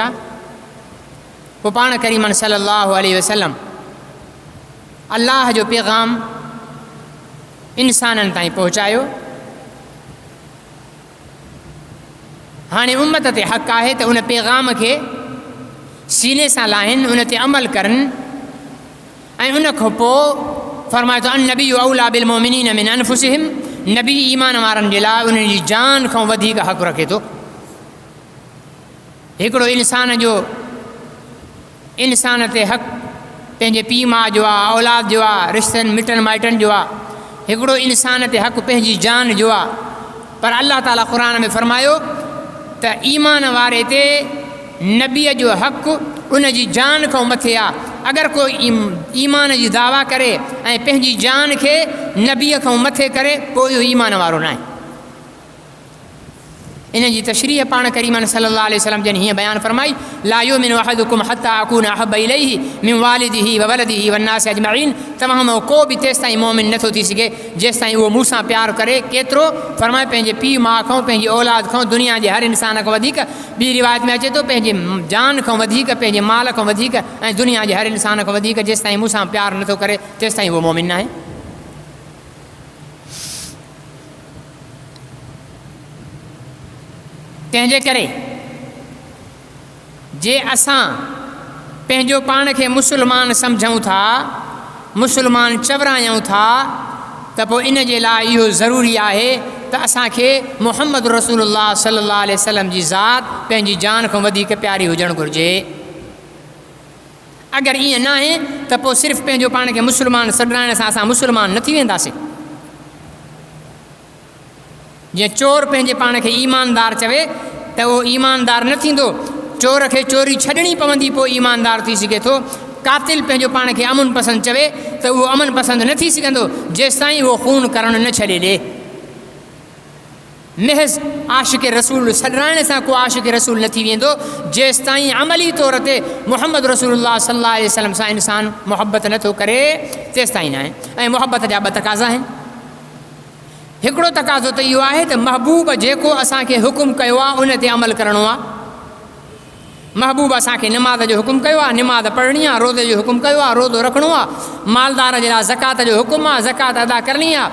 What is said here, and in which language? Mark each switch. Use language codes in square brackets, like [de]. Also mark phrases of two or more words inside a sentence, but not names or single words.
[sd] पोइ पाण करीमन [ar] صلى الله عليه وسلم [sd] अल्लाह जो पैगाम इंसाननि ताईं पहुचायो। हाणे उम्मत ते हक़ आहे त उन पैगाम खे सीने सां लाहिनि, उन ते अमल करनि ऐं उन खां पोइ फरमाए थो [ar] النبي أولى بالمؤمنين من أنفسهم, [sd] नबी ईमान वारनि जे लाइ उन्हनि जी जान खां वधीक हक़ रखे थो। हिकिड़ो इंसान ते हक़ पंहिंजे पीउ माउ जो आहे, औलाद जो आहे, रिश्तनि मिटनि माइटनि जो आहे। हिकिड़ो इंसान ते हक़ पंहिंजी जान जो आहे। पर अल्लाह ताला क़ुर में फरमायो त ईमान वारे ते नबीअ जो हक़ उन जी जान खां मथे आहे। अगरि कोई ईमान जी दावा करे ऐं पंहिंजी जान खे नबीअ खां मथे करे पोइ इहो ईमान वारो न आहे। इन जी तशरीह पाण करीमन [ar] صلى الله عليه وسلم [sd] जन हीअं बयानु फरमाई [ar] لا يؤمن أحدكم حتى أكون أحب إليه من والده و ولده والناس أجمعين. [sd] तव्हां मां को बि तेसि ताईं मोमिन नथो थी सघे जेसि ताईं उहो मूंसां प्यारु करे। केतिरो? फरमाए पंहिंजे पीउ माउ खां, पंहिंजी औलाद खां, दुनिया जे हर इंसान खां वधीक। ॿी रिवायत में अचे थो पंहिंजे जान खां वधीक, पंहिंजे माल खां वधीक ऐं दुनिया जे हर इंसान खां वधीक जेसि ताईं मूंसां प्यारु नथो करे तेसि ताईं उहो मोमिन न आहे। तंहिंजे करे जे असां पंहिंजो पाण खे मुस्लमान सम्झूं था, मुस्लमान चवरायूं था, त पोइ इन जे लाइ इहो ज़रूरी आहे त असांखे मुहम्मद रसूलुल्लाह [ar] صلى الله عليه وسلم [sd] जी ज़ात पंहिंजी जान खां वधीक प्यारी हुजणु घुरिजे। अगरि ईअं न आहे त पोइ सिर्फ़ु पंहिंजो पाण खे मुस्लमान सॾाइण सां असां मुस्लमान न थी वेंदासीं। जीअं चोर पंहिंजे पाण खे ईमानदार चवे त उहो ईमानदार न थींदो, चोर खे चोरी छॾणी पवंदी पोइ ईमानदार थी सघे थो। कातिल पंहिंजो पाण खे अमन पसंदि चवे त उहो अमन पसंदि न थी सघंदो जेसि ताईं उहो खून करणु न छॾे ॾिए। महज़ आशिक़ रसूल सॾाइण सां को आशिक़ रसूल न थी वेंदो जेसि ताईं अमली तौर ते मुहम्मद रसूलुल्लाह [ar] صلى الله عليه وسلم [sd] सां इंसान मुहबत नथो करे तेसि ताईं न आहे। ऐं मुहबत जा ॿ तक़ाज़ा आहिनि। हिकिड़ो तक़ाज़ो त इहो आहे त महबूब जेको असांखे हुकुम कयो आहे उन ते अमल करिणो आहे। महबूब असांखे निमाज़ जो हुकुम कयो आहे, निमाज़ पढ़णी आहे। रोज़े जो हुकुम कयो आहे, रोज़ो रखिणो आहे। मालदार जे लाइ ज़कात जो हुकुम आहे, ज़कात अदा करणी आहे।